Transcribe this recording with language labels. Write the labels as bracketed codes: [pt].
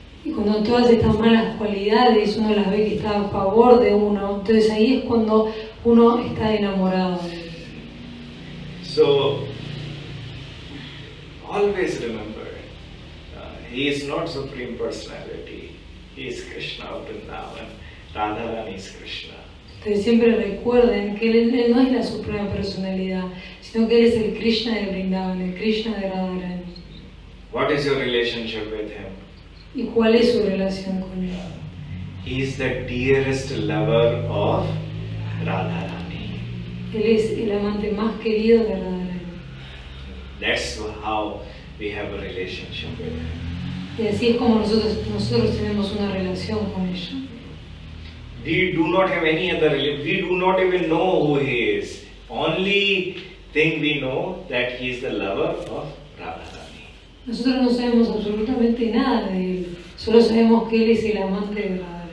[es] Y cuando todas estas malas cualidades uno las ve que está a favor de uno, entonces ahí es cuando uno está enamorado de él. [en] So always remember, he is not Supreme Personality, he is Krishna of Vrindavan, Radharani is Krishna. [es] Entonces siempre recuerden que él no es la suprema personalidad, sino que él es el Krishna de Vrindavan, el Krishna de Radharani. [en] What is your relationship with him? [es] ¿Y cuál es su relación con él? [en] He is the dearest lover of Radharani. [es] Él es el amante más querido de Radharani. [en] That's how we have a relationship with him. [es] Y así es como nosotros tenemos una relación con ella. [en] We do not have any other relationship. We do not even know who he is. Only thing we know that he is the lover of Radharani. [es] Nosotros no sabemos absolutamente nada de él, solo sabemos que él es el amante de Radharani.